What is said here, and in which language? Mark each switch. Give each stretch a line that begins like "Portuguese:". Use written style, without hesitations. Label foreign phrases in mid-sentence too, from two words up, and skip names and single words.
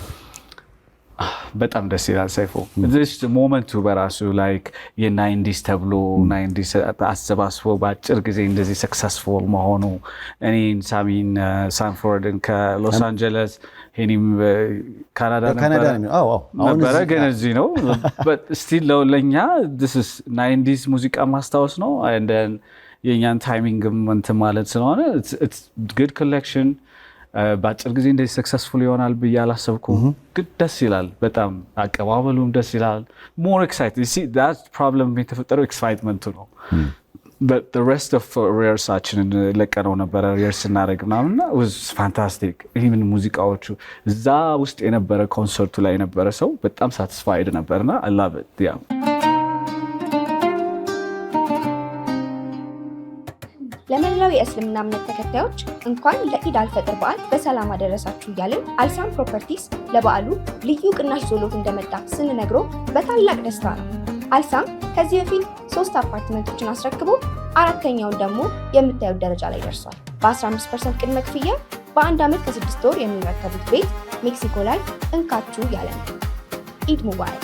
Amharic: በጣም ደስ ይላል ሰይፉ። this ሞመንቱ በራሱ ላይክ የ90s ተብሎ 90s አሰባስቦ በአጭር ጊዜ እንደዚህ ሰክሰስፉል መሆኑ እኔን ሳሚን ሳንፎርድን ከሎስ አንጀለስ ሄኒም ካናዳ ነበረ ግን እዚህ ነው
English: but still
Amharic: ለኛ
English: this is 90s
Amharic: ሙዚቃ ማስታወስ ነው
English: and then
Amharic: የኛን ታይሚንግም እንትን ማለት ስለሆነ
English: it's good collection።
Amharic: በአጭር ጊዜ እንደዚህ ሰክሰስፉል ይሆናል ብዬ አላሰብኩም፣ ግን ደስ ይላል በጣም አቀባበሉም ደስ ይላል።
English: more excited you see that problem
Amharic: የተፈጠረው ኤክሳይትመንቱ ነው
English: but the rest of rehearsation
Amharic: ለቀነው ነበር rehearse እናደርግ ምናምን
English: was fantastic።
Amharic: even ሙዚቃዎቹ እዛ ውስጥ የነበረ ኮንሰርቱ ላይ የነበረ ሰው በጣም satisfied ነበርና
English: I love it yeah።
Amharic: ለመላው የእስልምና እምነት ተከታዮች እንኳን ለኢድ አልፈጥር በዓል በሰላም አደረሳችሁ እያልን አልሳም ፕሮፐርቲስ ለበዓሉ ልዩ ቅናሽ ዞሎት እንደመጣ ስንነግሮ በታላቅ ደስታ ነው። አልሳም ከዚህ በፊት 3 አፓርትመንቶችን አስረክቦ 4ኛውን ደግሞ የምታዩት ደረጃ ላይ ደርሷል። በ15% ቅድመ ክፍያ በ1 ዓመት ከ6 ወር የሚረከቡት ቤት ሜክሲኮ ላይ እንካችሁ ያለ ነው።
Arabic: عيد مبارك።